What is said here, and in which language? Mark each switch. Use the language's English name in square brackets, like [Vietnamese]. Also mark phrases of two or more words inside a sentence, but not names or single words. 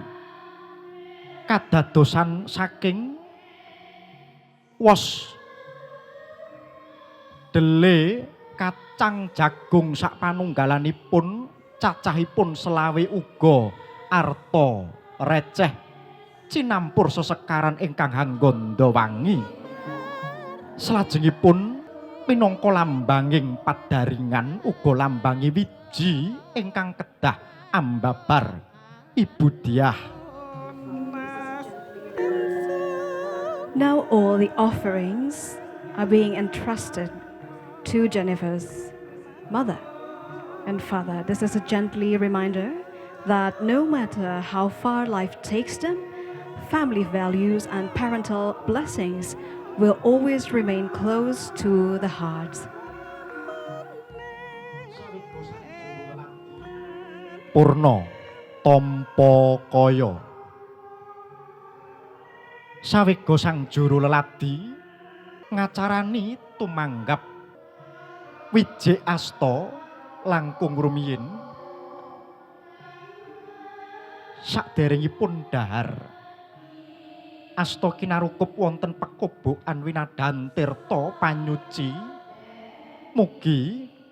[Javanese] Kadadosan saking wos dele kacang jagung sapanunggalanipun cacahipun selawe uga arta receh cinampur sesekaran ingkang hanggondo wangi. Salajengipun minangka lambanging padaringan uga lambangi wiji ingkang kedah ambabar Ibu Diah. [English] Now all the offerings are being entrusted to Jennifer's mother and father. This is a gently reminder that no matter how far life takes them, family values and parental blessings will always remain close to the hearts. [Javanese] Purna tampa kaya. Sawega sang juru leladi ngacarani tumanggap Wijik asta langkung rumiyin saderengipun dahar asta kinarukup wonten pekobokan winadan tirta panyuci mugi